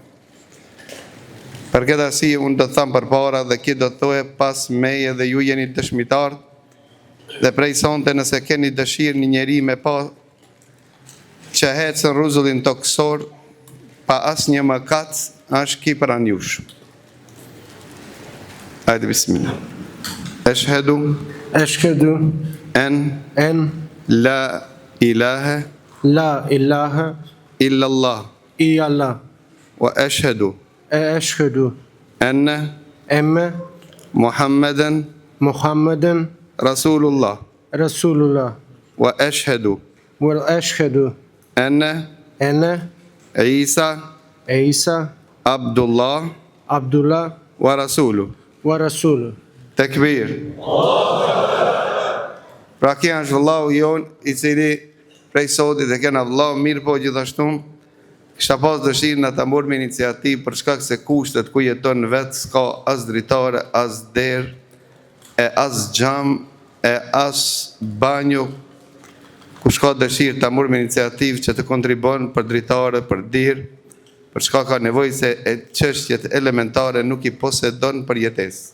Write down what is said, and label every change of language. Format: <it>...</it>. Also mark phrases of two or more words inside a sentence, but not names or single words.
<sq>Për këtë arsye unë do të them përpara dhe ki do të thoje pas meje dhe ju jeni dëshmitar. Dhe prej sonte nëse keni dëshirë një njeri me pa që hecën rrezullin toksor pa asnjë mëkat, është ki pranë jush. Hajde bismillah.</sq> <ar>أشهد أن لا إله إلا الله وأشهد أن محمدا رسول الله وأشهد أن عيسى عبد الله ورسوله.</ar> <sq>Tekbir. Pra kia është vëllau jon I cili prej sotit e kena vëllau mirë, po gjithashtu kisha pas dëshirë në ta morëm iniciativë për shkak se kushtet ku jeton vetë s'ka as dritare, as derë, e as xham, e as banjo, ku shka dëshirë ta morëm iniciativë që të kontribon për dritare, për dirë, për shka ka nevojë se e çështjet elementare nuk I posedon për jetesë.</sq>